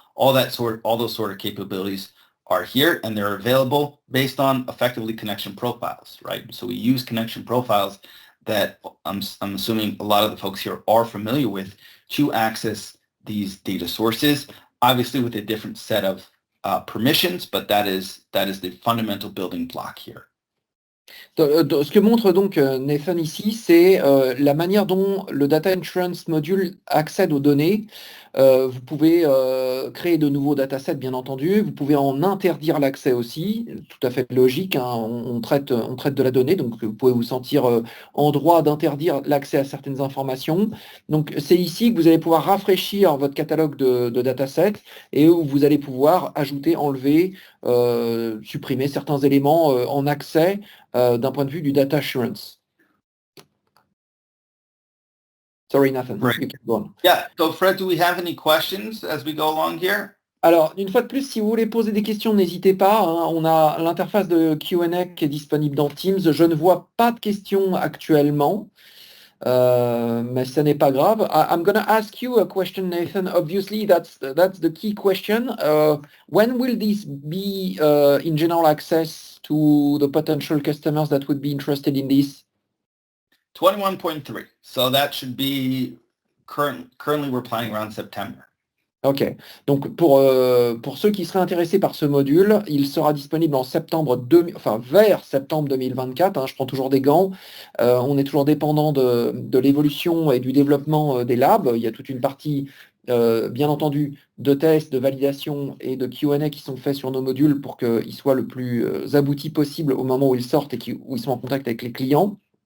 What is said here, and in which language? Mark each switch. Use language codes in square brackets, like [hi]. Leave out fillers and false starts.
[en] All those sort of capabilities are here, and they're available based on effectively connection profiles, right? So we use connection profiles that I'm assuming a lot of the folks here are familiar with to access these data sources, obviously with a different set of permissions, but that is the fundamental building block here. [fr] Ce que montre donc Nathan ici, c'est la manière dont le Data Insurance Module accède aux données. Vous pouvez créer de nouveaux datasets, bien entendu. Vous pouvez en interdire l'accès aussi, tout à fait logique. Hein. On traite de la donnée, donc vous pouvez vous sentir en droit d'interdire l'accès à certaines informations. Donc c'est ici que vous allez pouvoir rafraîchir votre catalogue de datasets et où vous allez pouvoir ajouter, enlever, supprimer certains éléments en accès d'un point de vue du Data Assurance. [en] Sorry, Nathan. Right. You can go on. Yeah. So, Fred, do we have any questions as we go along here? [fr] Alors, une fois de plus, si vous voulez poser des questions, n'hésitez pas. Hein. On a l'interface de Q&A qui est disponible dans Teams. Je ne vois pas de questions actuellement, mais ce n'est pas grave. [en] I'm going to ask you a question, Nathan. Obviously, that's the key question. When will this be in general access to the potential customers that would be interested in this? 21.3. So that should be currently we're planning around September. [fr] Ok, donc pour ceux qui seraient intéressés par ce module, il sera disponible en vers septembre 2024. Hein, je prends toujours des gants. On est toujours dépendant de l'évolution et du développement des labs. Il y a toute une partie, bien entendu, de tests, de validation et de Q&A qui sont faits sur nos modules pour qu'ils soient le plus aboutis possible au moment où ils sortent et où ils sont en contact avec les clients.